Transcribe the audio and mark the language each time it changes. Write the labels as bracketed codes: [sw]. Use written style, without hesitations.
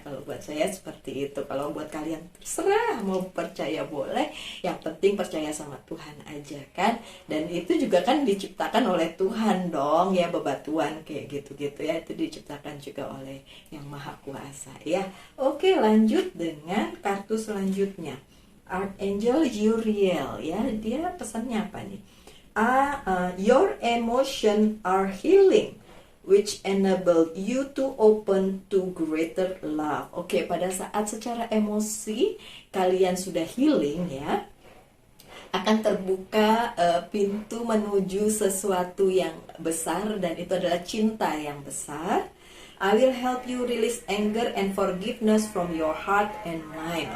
[id] Kalau buat saya seperti itu. Kalau buat kalian terserah, mau percaya boleh, yang penting percaya sama Tuhan aja kan. Dan itu juga kan diciptakan oleh Tuhan dong ya, bebatuan kayak gitu-gitu ya, itu diciptakan juga oleh yang Maha Kuasa ya. Oke, lanjut dengan kartu selanjutnya, Archangel Uriel ya. Dia pesannya apa nih? [en] Your emotions are healing, which enable you to open to greater love. [id] Oke, pada saat secara emosi kalian sudah healing ya, akan terbuka pintu menuju sesuatu yang besar, dan itu adalah cinta yang besar. [en] I will help you release anger and forgiveness from your heart and mind.